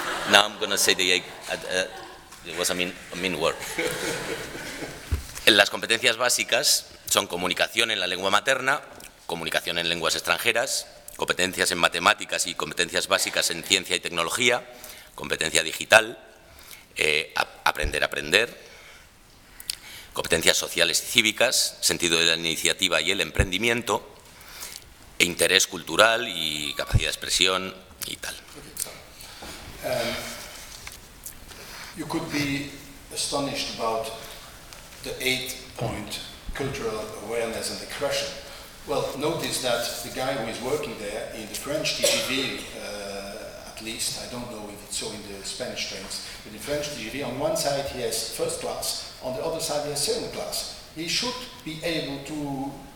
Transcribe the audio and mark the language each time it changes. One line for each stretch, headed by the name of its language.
English: Now I'm going to say it was a mean word.
Spanish: Las competencias básicas son comunicación en la lengua materna, comunicación en lenguas extranjeras, competencias en matemáticas y competencias básicas en ciencia y tecnología, competencia digital, aprender, competencias sociales y cívicas, sentido de la iniciativa y el emprendimiento, e interés cultural y capacidad de expresión y tal.
English: You could be astonished about the 8-point cultural awareness and expression. Well, notice that the guy who is working there in the French TGV, at least, I don't know if it's so in the Spanish trains, but in French TGV, on one side he has first class, on the other side he has second class. He should be able to